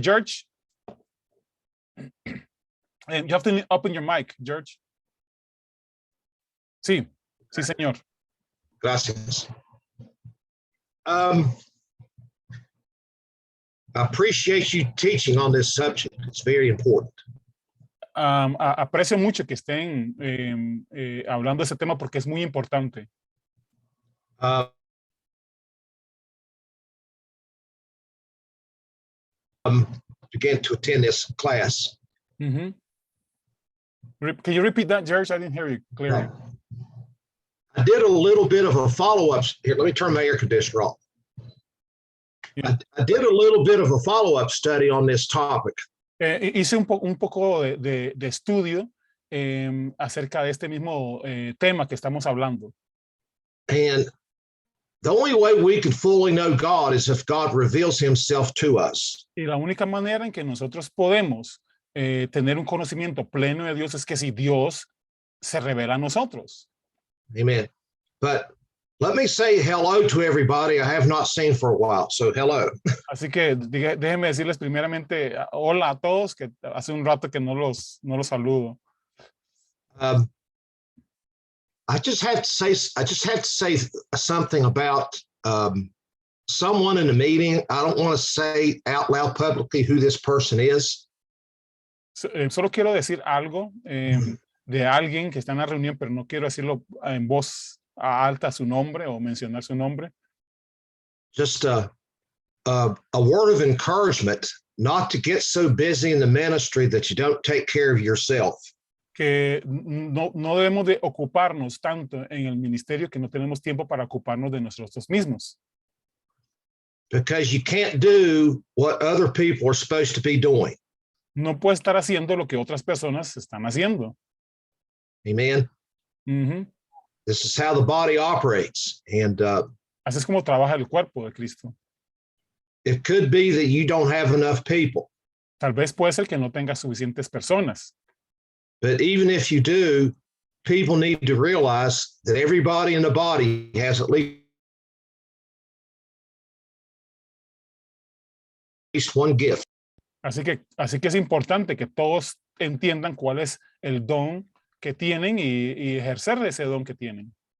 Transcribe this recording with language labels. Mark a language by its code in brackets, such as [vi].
[en] George, you have to open your mic, George. [es] Sí, sí, señor. Gracias. [en] I appreciate you teaching on this subject. It's very important. [es] Aprecio mucho que estén hablando de ese tema porque es muy importante. [en] Began to attend this class. Mm-hmm. Can you repeat that, George? I didn't hear you clearly. I did a little bit of a follow-up. Here, let me turn my air conditioner off. Yeah. I did a little bit of a follow-up study on this topic. [es] Hice un poco de estudio acerca de este mismo tema que estamos hablando. [en] And the only way we can fully know God is if God reveals himself to us. [es] Y la única manera en que nosotros podemos tener un conocimiento pleno de Dios es que si Dios se revela a nosotros. Amen. [en] But let me say hello to everybody I have not seen for a while. So hello. [es] Así que déjenme decirles primeramente hola a todos, que hace un rato que no los saludo. [en] I just have to say something about someone in the meeting. I don't want to say out loud publicly who this person is. [es] Solo quiero decir algo de alguien que está en la reunión, pero no quiero decirlo en voz alta su nombre o mencionar su nombre. [en] Just a word of encouragement not to get so busy in the ministry that you don't take care of yourself. [es] Que no debemos de ocuparnos tanto en el ministerio que no tenemos tiempo para ocuparnos de nosotros mismos. [en] Because you can't do what other people are supposed to be doing. [es] No puedes estar haciendo lo que otras personas están haciendo. Amen. Mm-hmm. [en] This is how the body operates. And [es] así es como trabaja el cuerpo de Cristo. [en] It could be that you don't have enough people. [es] Tal vez puede ser que no tengas suficientes personas. [en] But even if you do, people need to realize that everybody in the body has at least one gift. [es] Así que es importante que todos entiendan cuál es el don que tienen y ejercer ese don que tienen.